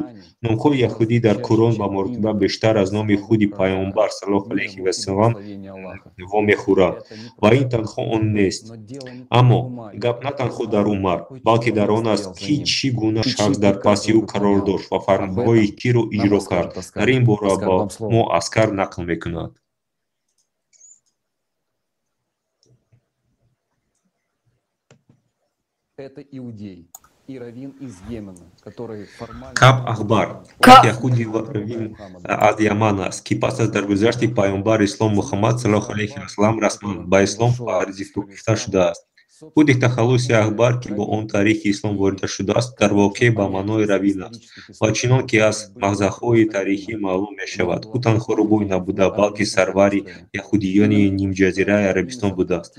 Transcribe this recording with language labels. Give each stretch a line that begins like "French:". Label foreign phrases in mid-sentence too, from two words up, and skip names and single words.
Persian: نام‌های یهودی در قرآن به مرتبه بیشتر از نام خود پیامبر
Arabic: صلی الله علیه و سلم
Persian: وامیخورد و این تنها آن نیست. اما گپ نه تنها در عمر بلکه در آن است که چی گونه شخص در پس او قرار داشت و فرمان‌های کی را اجرا کرد. در این باره با ما عسکر نقل میکند.
Russian: Это иудей и раввин из Йемена, который формально...
Persian: Каб Ахбар, яхуди раввин از یمن است که پس از درگذشت پیامبر اسلام محمد
Arabic: صلی الله علیه و سلم
Persian: رسما به اسلام پذیرفته شده است. خود تخلص اخبار که با آن تاریخ اسلام وارد شده است در واقع به معنای раввин است و چنان که از مغزهای تاریخی معلوم می شود او تنها روبوی نبوده بلکه سروری یهودیان نیم جزیره عربستان بوده است.